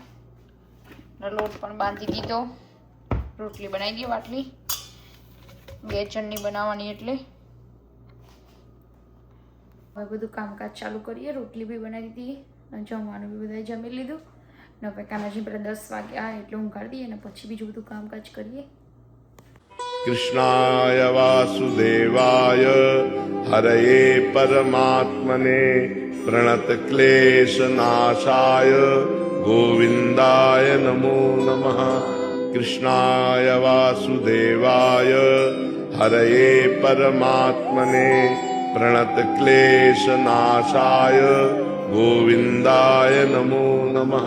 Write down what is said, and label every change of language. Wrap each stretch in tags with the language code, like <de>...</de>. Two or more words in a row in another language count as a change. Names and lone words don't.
<gu>લોટ પણ બાંધી દીધો, રોટલી બનાવી દઈએ વાટલી. 2 ચટણી બનાવવાની એટલે હવે બધું કામકાજ ચાલુ કરીએ. રોટલી બી બનાવી દીધી અને જમવાનું બી બધાએ જમી લીધું. ને હવે કાનાજી પેલા 10 વાગ્યા એટલે ઊંઘાડી દઈએ અને પછી બીજું બધું કામકાજ કરીએ.</gu> <sa>कृष्णाय वासुदेवाय हरये परमात्मने प्रणतक्लेशनाशाय गोविन्दाय नमो नमः. कृष्णाय वासुदेवाय हरये परमात्मने प्रणतक्लेशनाशाय गोविन्दाय नमो नमः.</sa>